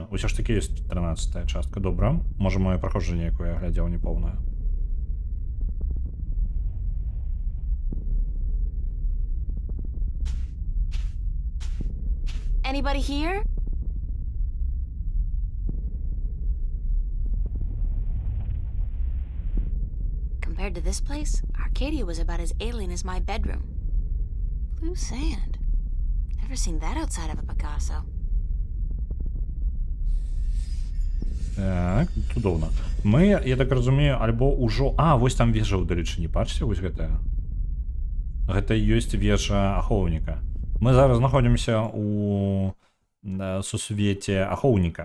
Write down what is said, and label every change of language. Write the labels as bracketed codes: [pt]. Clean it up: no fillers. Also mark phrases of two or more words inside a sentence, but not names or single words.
[be] Усё ж такі ёсць 13-я частка. Добра. Можа, моё праходжанне, якое я глядзеў, непоўнае. [en] Anybody here? Compared to this place, Arcadia was about as alien as my bedroom. Blue sand. Never seen that outside of a Picasso. [be] Так, цудоўна. Мы, я так разумею, альбо ўжо... А, вось там вежа ўдалечыні, бачыце, вось гэтая. Гэта і ёсць вежа ахоўніка. Мы зараз знаходзімся у сусвеце ахоўніка.